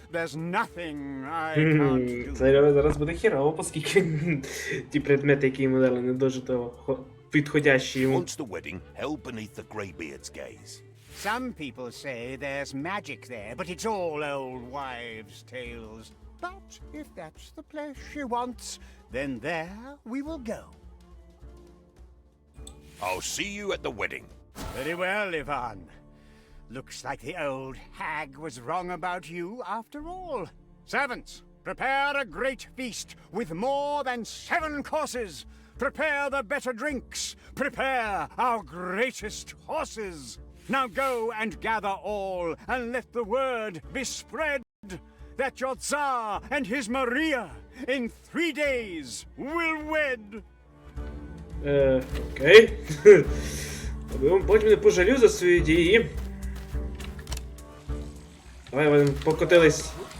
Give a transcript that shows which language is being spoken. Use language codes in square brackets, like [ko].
[en] There's nothing I can't do. [uk] Це зараз буде хірово, оскільки ті предмети, які йому дали, не дуже того підходящі йому. [en] Wants the wedding held beneath the Greybeard's gaze. Some people say there's magic there, but it's all old wives' tales. But if that's the place she wants, then there we will go. I'll see you at the wedding. Very well, Ivan. Looks like the old hag was wrong about you after all. Servants, prepare a great feast with more than 7 courses. Prepare the better drinks. Prepare our greatest horses. Now go and gather all, and let the word be spread that your Tsar and his Maria in 3 days will wed. [uk] Окей. Потім не пожалю за свої дії. Давай, вони покотились.